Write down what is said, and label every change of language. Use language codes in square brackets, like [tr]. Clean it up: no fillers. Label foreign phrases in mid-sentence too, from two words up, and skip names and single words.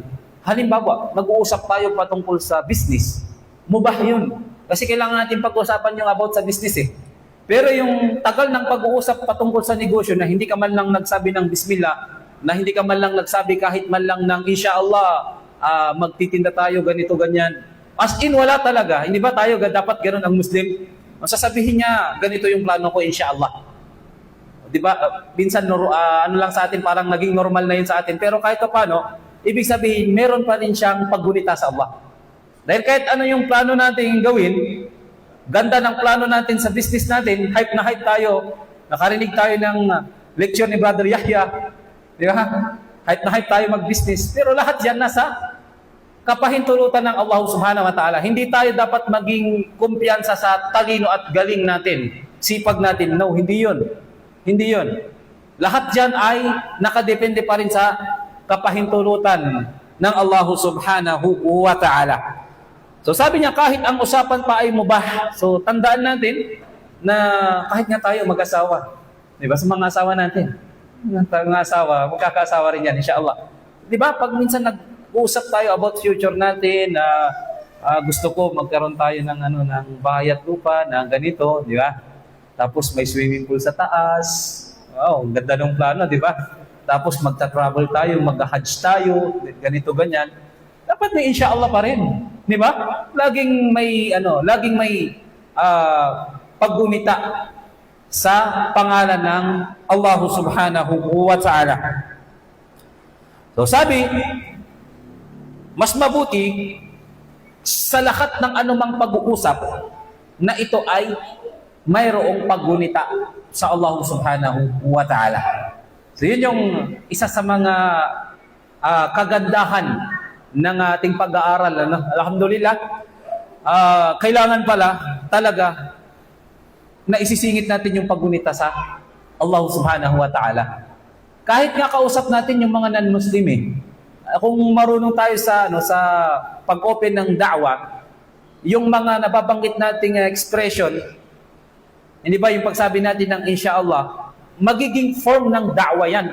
[tl] Halimbawa, mag-uusap tayo patungkol sa business. Mubah yun. Kasi kailangan natin pag-usapan yung about sa business eh. Pero yung tagal ng pag-uusap patungkol sa negosyo na hindi ka man lang nagsabi ng bismillah, na hindi ka man lang nagsabi kahit man lang ng insyaAllah, magtitinda tayo ganito, ganyan. [en] As in, [tl] wala talaga. Hindi ba tayo dapat ganoon ang Muslim? Masasabihin niya, ganito yung plano ko, insyaAllah. Di ba? Minsan, ano lang sa atin, parang naging normal na yun sa atin. Pero kahit paano, ibig sabihin, meron pa rin siyang paggunita sa Allah. Dahil kahit ano yung plano natin gawin, ganda ng plano natin sa business natin, hype na hype tayo, nakarinig tayo ng lecture ni Brother Yahya, di ba? Hype na hype tayo mag-business. Pero lahat yan nasa kapahintulutan ng Allah [ar] سبحانه وتعالى. [tl] Hindi tayo dapat maging kumpiyansa sa talino at galing natin, sipag natin. No, hindi yun. Hindi yun. Lahat dyan ay nakadepende pa rin sa kapahintulutan ng Allah [ar] سبحانه وتعالى. [tl] So sabi niya, kahit ang usapan pa ay mubah. So tandaan natin na kahit nga tayo mag-asawa, di ba, sa mga asawa natin, mga asawa, magkakasawa rin yan, insyaAllah. Di ba, pag minsan nag-uusap tayo [en] about future [tl] natin, na gusto ko magkaroon tayo ng ng bahay at lupa na ganito, di ba? Tapos may [en] swimming pool [tl] sa taas, wow, ang ganda ng plano, di ba? Tapos magta-travel tayo, mag-hajj tayo, ganito, ganyan. Dapat may inshallah pa rin. Di ba? Laging may paggunita sa pangalan ng Allah [ar] سبحانه وتعالى. [tl] So sabi, mas mabuti sa lahat ng anumang pag-uusap na ito ay mayroong paggunita sa Allah [ar] سبحانه وتعالى. [tl] So yun yung isa sa mga kagandahan ng ating pag-aaral. Alhamdulillah, kailangan pala talaga na isisingit natin yung paggunita sa Allah [ar] سبحانه وتعالى. [tl] Kahit nga kausap natin yung mga non-Muslim kung marunong tayo sa pag-open ng da'wa, yung mga nababanggit nating expression, hindi ba yung pagsabi natin ng inshallah, magiging form ng da'wa yan.